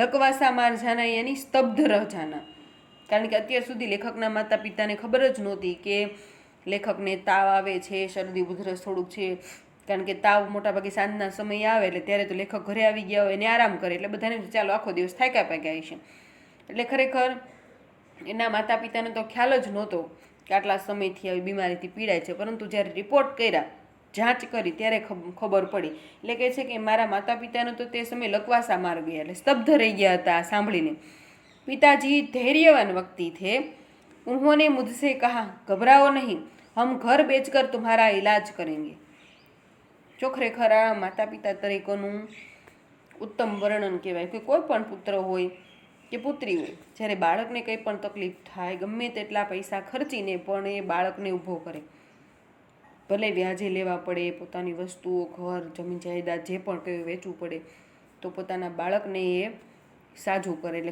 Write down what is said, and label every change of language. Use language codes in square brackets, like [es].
[hi] લકવાસા માર જાના યાની સ્તબ્ધ રહ જાના, [gu] કારણ કે અત્યાર સુધી લેખકના માતા પિતાને ખબર જ નહોતી કે લેખકને તાવ આવે છે, શરદી ઉધરસ થોડુંક છે, કારણ કે તાવ મોટાભાગે સાંજના સમયે આવે એટલે ત્યારે તો લેખક ઘરે આવી ગયા હોય એને આરામ કરે એટલે બધાને ચાલો આખો દિવસ થાક્યા પાક્યા છે, એટલે ખરેખર એના માતા પિતાને તો ખ્યાલ જ નહોતો કે આટલા સમયથી આવી બીમારીથી પીડાય છે, પરંતુ જ્યારે રિપોર્ટ કર્યા, જાંચ કરી ત્યારે ખબર પડી। એટલે કહે છે કે મારા માતા પિતાને તો તે સમયે [hi] લકવાસા માર ગયા, [gu] એટલે સ્તબ્ધ રહી ગયા હતા આ સાંભળીને। [hi] પિતાજી ધૈર્યવાન વ્યક્તિ થે, ઉन्होंने मुझसे कहा घबराओ नहीं, हम घर बेचकर तुम्हारा इलाज करेंगे। [gu] જો ખરેખર આ માતા પિતા તરીકેનું ઉત્તમ વર્ણન કહેવાય કે કોઈ પણ પુત્ર હોય કે પુત્રી હોય, જ્યારે બાળકને કંઈ પણ તકલીફ થાય ગમે તેટલા પૈસા ખર્ચીને પણ એ બાળકને ઊભો કરે, ભલે વ્યાજે લેવા પડે, પોતાની વસ્તુઓ, ઘર, જમીન જાયદાદ જે પણ કંઈ વેચવું પડે તો પોતાના બાળકને એ સાજું કરે।